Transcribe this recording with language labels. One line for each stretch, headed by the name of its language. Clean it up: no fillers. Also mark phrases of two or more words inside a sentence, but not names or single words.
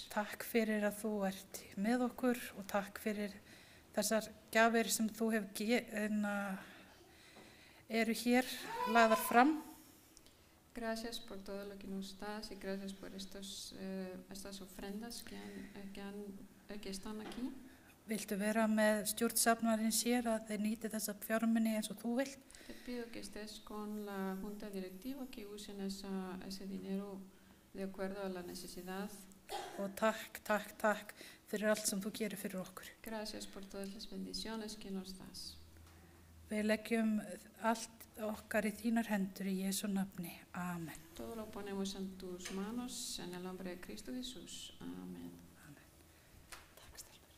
Icelandic: takk fyrir að þú ert með okkur og takk fyrir þessar gjafir sem þú eru hér lagðar fram.
Spanish: gracias por todo lo que nos das y gracias por estas ofrendas que están aquí.
Icelandic: Viltu vera með stjórnsafnarinn sér að þeir nýti þessa fjármuni eins og þú vilt?
Spanish: Te pido que estés con la junta directiva, que usen ese dinero de acuerdo a la necesidad.
Icelandic: Og takk fyrir allt sem þú gerir fyrir okkur.
Spanish: Gracias por todas las bendiciones que nos das.
Icelandic: Við leggjum allt okkar í þínar hendur í Jesú nafni. Amen.
Spanish: Todo lo ponemos en tus manos, en el nombre de Cristo Jesús. Amén.
Icelandic: Takk,